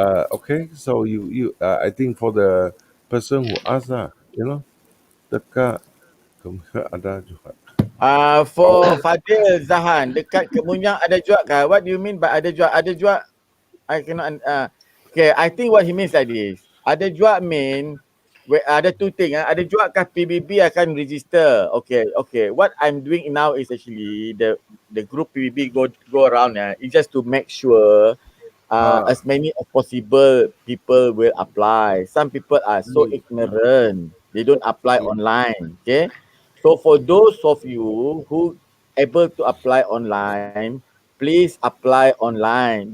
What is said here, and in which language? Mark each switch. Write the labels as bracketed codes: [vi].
[en] Okay. So you I think for the person who asked, [ms] dekat ada juga. For Fadil Zahan, dekat Kemunyang ada juga kah? [en] What do you mean by [ms] ada juga? Ada juga. [en] I cannot. Okay, I think what he means like this. [ms] Ada juga [en] mean, [ms] ada [en] two things. [ms] Ada juga kah PBB akan register? [en] Okay. What I'm doing now is actually the group PBB go around. It's just to make sure as many as possible people will apply. Some people are so ignorant. They don't apply online. Okay. So for those of you who able to apply online, please apply online.